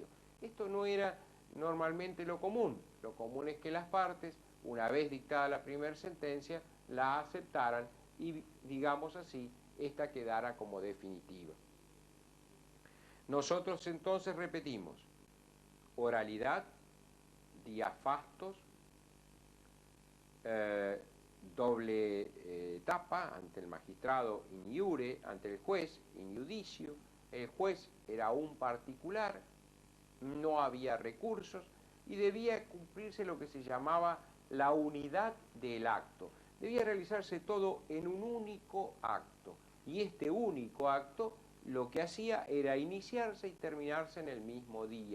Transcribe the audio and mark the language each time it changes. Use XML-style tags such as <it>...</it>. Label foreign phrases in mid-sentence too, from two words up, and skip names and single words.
<es>Esto no era normalmente lo común. Lo común es que las partes, una vez dictada la primera sentencia, la aceptaran y, digamos así, esta quedara como definitiva. Nosotros entonces repetimos: oralidad, diafastos, doble etapa ante el magistrado</es> <la>in iure,</la> <es>ante el juez</es> <la>in iudicio.</la> <es>El juez era un particular, no había recursos y debía cumplirse lo que se llamaba la unidad del acto. Debía realizarse todo en un único acto y este único acto lo que hacía era iniciarse y terminarse en el mismo día.</es>